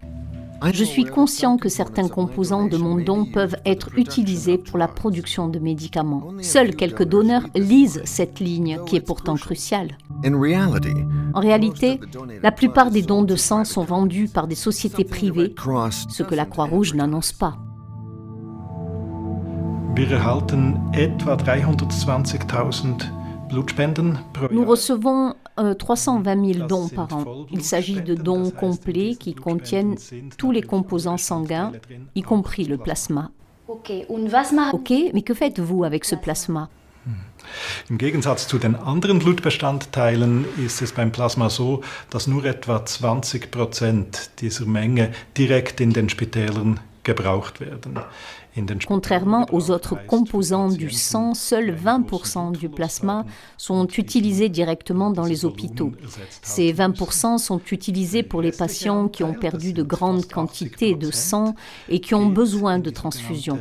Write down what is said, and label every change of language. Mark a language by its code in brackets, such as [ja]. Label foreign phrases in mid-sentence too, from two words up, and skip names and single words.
[fr] Je suis conscient que certains composants de mon don peuvent être utilisés pour la production de médicaments. Seuls quelques donneurs lisent cette ligne qui est pourtant cruciale. En réalité, la plupart des dons de sang sont vendus par des sociétés privées, ce que la Croix-Rouge n'annonce pas. [de] Wir erhalten etwa 320.000 Blutspenden pro Jahr. [fr] Nous recevons 320 000 dons par an. Il s'agit de dons complets qui contiennent tous les composants sanguins, y compris le plasma. Ok, mais que faites-vous avec ce plasma? [de] Im Gegensatz zu den anderen Blutbestandteilen ist es beim Plasma so, dass nur etwa 20% dieser Menge direkt in den Spitälern gebraucht werden. [fr] Contrairement aux autres composants du sang, seuls 20% du plasma sont utilisés directement dans les hôpitaux. Ces 20% sont utilisés pour les patients qui ont perdu de grandes quantités de sang et qui ont besoin de transfusion.